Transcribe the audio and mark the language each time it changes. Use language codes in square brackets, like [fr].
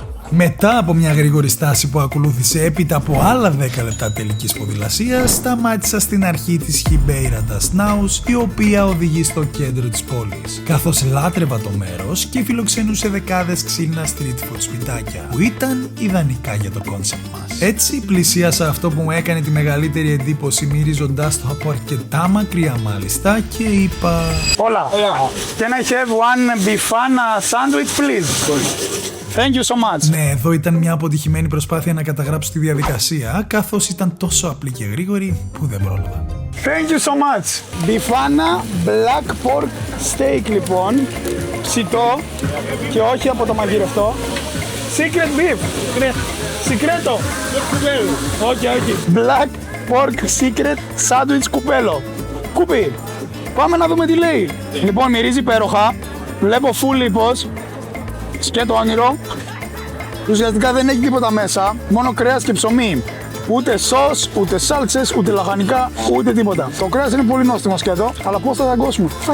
[el] Μετά από μια γρήγορη στάση που ακολούθησε έπειτα από άλλα 10 λεπτά τελικής ποδηλασίας, σταμάτησα στην αρχή της Ribeira das Naus, η οποία οδηγεί στο κέντρο της πόλης. Καθώς λάτρευα το μέρος και φιλοξενούσε δεκάδες ξύλινα street food σπιτάκια, που ήταν ιδανικά για το κόνσεπτ μας. Έτσι πλησίασα αυτό που μου έκανε τη μεγαλύτερη εντύπωση, μυρίζοντας το από αρκετά μακριά μάλιστα, και είπα: [en] Hola, can I have one bifana sandwich please? Thank you so much. [el] Ναι, εδώ ήταν μια αποτυχημένη προσπάθεια να καταγράψω τη διαδικασία, καθώς ήταν τόσο απλή και γρήγορη που δεν πρόλαβα. [en] Thank you so much. [el] Bifana [en] black pork steak [el] λοιπόν, ψητό και όχι από το μαγειρευτό. [en] Secret beef. Secreto. [el] Όχι. [en] Black pork secret sandwich κουπέλο. [el] Κουπί. Πάμε να δούμε τι λέει. Λοιπόν, μυρίζει υπέροχα. Βλέπω full λίπος. Σκέτο όνειρο. Ουσιαστικά δεν έχει τίποτα μέσα, μόνο κρέας και ψωμί. Ούτε σος, ούτε σάλτσες, ούτε λαχανικά, ούτε τίποτα. Το κρέας είναι πολύ νόστιμο σκέτο, αλλά πώς θα δαγκώσουμε?